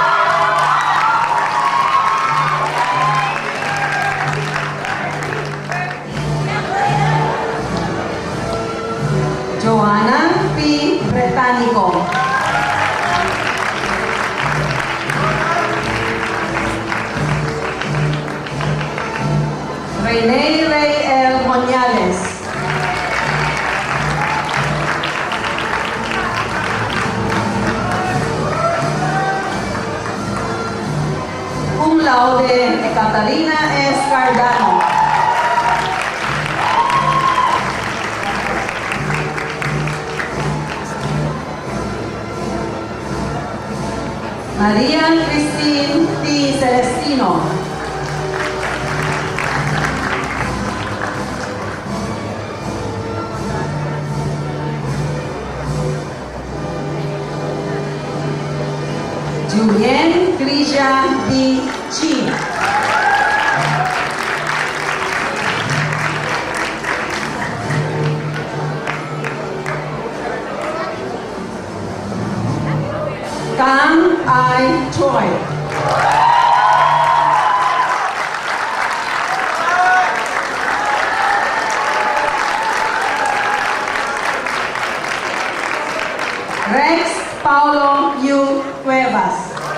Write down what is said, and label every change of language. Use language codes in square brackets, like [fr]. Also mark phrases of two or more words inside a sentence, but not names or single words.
[en] Joanna P. Bretanico. Rene Ray L. Moniales. [la] Cum laude [en] Ekaterina S. Cardano. Maria Christine T. Celestino. Julien Grisha D. Chi. Kang I. Choi. Rex Paulo U. Cuevas.